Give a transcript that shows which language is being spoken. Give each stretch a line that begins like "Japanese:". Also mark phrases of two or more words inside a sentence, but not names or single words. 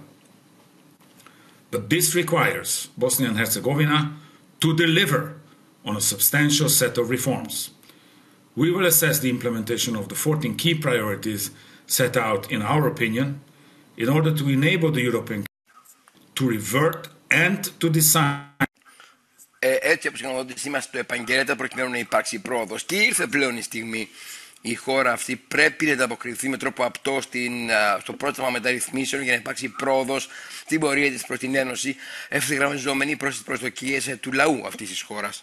English: But this requires Bosnia and Herzegovina to deliver on a substantial set of reforms. We will assess the implementation of the 14 key priorities set out in our opinion in order to enable the European Council to revert and to decide.
Greek: Έτσι, όπως γνωρίζετε, είμαστε στο επαγγέλματα προκειμένου να υπάρξει πρόοδος. Και ήρθε πλέον η στιγμή. Η χώρα αυτή πρέπει να ανταποκριθεί με τρόπο απτό στο πρόγραμμα μεταρρυθμίσεων για να υπάρξει πρόοδος στην πορεία της προς την Ένωση, ευθυγραμμιζόμενη προς τις προσδοκίες του λαού αυτής της χώρας.